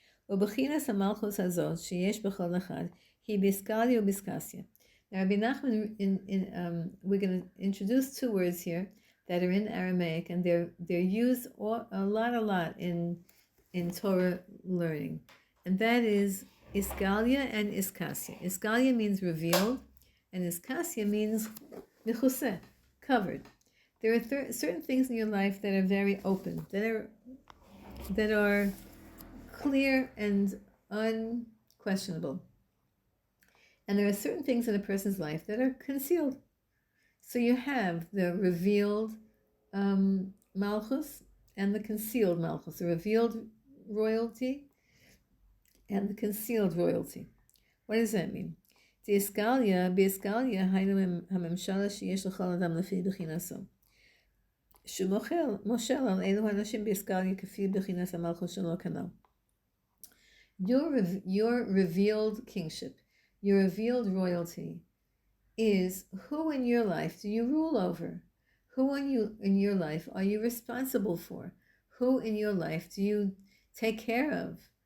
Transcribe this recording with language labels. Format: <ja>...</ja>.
<he>ובחינת המלכוס הזאת שיש בכל אחד היא ביסקליה וביסקסיה.</he> <en>Now, Rabbi Nachman, we're going to introduce two words here that are in Aramaic, and they're used a lot in Torah learning, and that is Iskalia and Iskasya. Iskalia means revealed, and Iskasya means mechuseh, covered. There are certain things in your life that are very open, that are clear and unquestionable. And there are certain things in a person's life that are concealed. So you have the revealed Malchus and the concealed Malchus, the revealed royalty and the concealed royalty. What does that mean?</en> <he>באסקליה היינו הממשלה שיש לכל אדם לפי בחינתו. שהוא מושל על אלו האנשים באסקליה כפי בחינת המלכות שלו כנ"ל.</he> <en>Your revealed kingship, your revealed royalty is who in your life do you rule over? Who in your life are you responsible for? Who in your life do you take care of?</en>